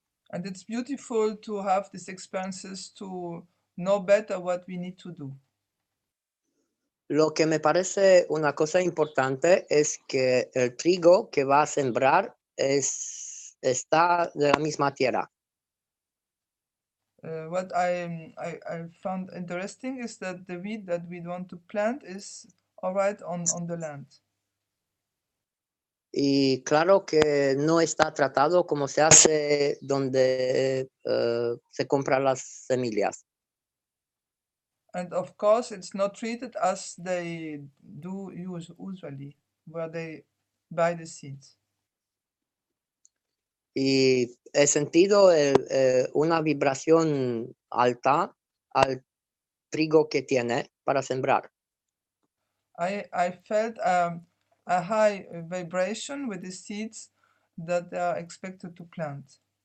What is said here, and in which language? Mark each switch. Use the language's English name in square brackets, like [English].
[English] And it's beautiful to have these experiences to know better what we need to do. [Spanish] Lo que me parece una cosa importante es que el trigo que va a sembrar está de la misma tierra. [English] What I found interesting is that the wheat that we want to plant is all right on the land. [Spanish] Y claro que no está tratado como se hace donde se compran las semillas. [English] And of course, it's not treated as they do usually, where they buy the seeds. [Spanish] y he sentido una vibración alta al trigo que tiene para sembrar. [English] I felt a high vibration with the seeds that they are expected to plant.